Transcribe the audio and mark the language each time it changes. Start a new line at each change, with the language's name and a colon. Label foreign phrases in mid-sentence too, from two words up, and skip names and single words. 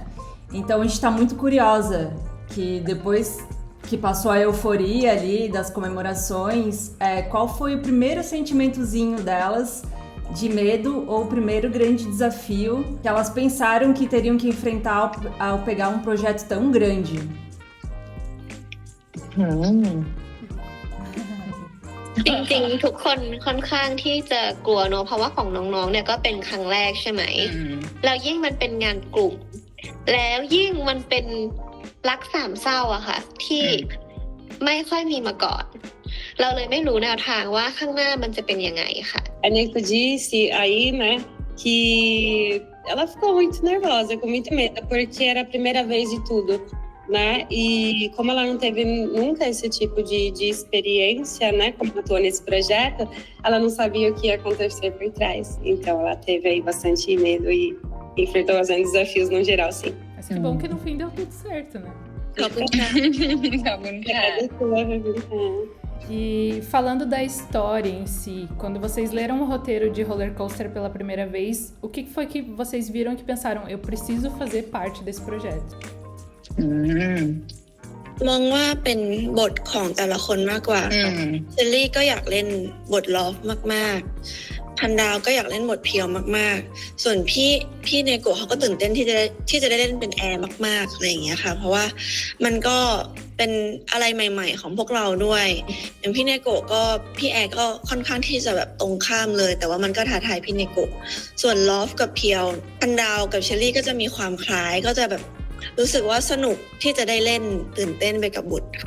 Portuguese: Então a gente tá muito curiosa que depois que passou a euforia ali das comemorações, qual foi o primeiro sentimentozinho delas de medo ou o primeiro grande desafio que elas pensaram que teriam que enfrentar ao pegar um projeto tão grande?
Thai: จริงๆทุกคนค่อนข้างที่จะกลัวเนอะเพราะว่าของน้องๆเนี่ยก็เป็นครั้งแรกใช่ไหมแล้วยิ่งมันเป็นงานกลุ่มแล้วยิ่งมันเป็นรักสามเศร้าอะค่ะที่ไม่ค่อยมีมาก่อนเราเลยไม่รู้แนวทางว่าข้างหน้ามันจะเป็นยังไงค่ะ
Portuguese: A Nico disse aí, né, que ela ficou muito nervosa, com muito medo, porque era a primeira vez de tudo, né? E como ela não teve nunca esse tipo de experiência, né, como atuou nesse projeto, ela não sabia o que ia acontecer por trás. Então ela teve aí bastante medo e enfrentou bastante desafios no geral, sim. Mas que bom que no fim deu tudo certo, né?
Thai: ขอบคุณค่ะ
Portuguese: E falando da história em si, quando vocês leram o roteiro de Roller Coaster pela primeira vez, o que foi que vocês viram que pensaram, eu preciso fazer parte desse projeto?
Thai: มองว่าเป็นบทของแต่ละคนมากกว่าค่ะเชลลี่ก็อยากเล่นบทลอฟมากๆพันดาวก็อยากเล่นบท เพียวมากๆส่วนพี่เนโกะเขาก็ตื่นเต้นที่จะได้เล่นเป็นแอร์มากๆอะไรอย่างเงี้ยค่ะเพราะว่ามันก็เป็นอะไรใหม่ๆของพวกเราด้วยอย่างพี่เนโกะก็พี่แอร์ก็ค่อนข้างที่จะแบบตรงข้ามเลยแต่ว่ามันก็ท้าทายพี่เนโกะส่วนลอฟกับเพียวพันดาวกับเชลลี่ก็จะมีความคล้ายก็จะแบบรู้สึกว่าสนุกที่จะได้เล่นตื่นเต้นไปกับบทค่ะ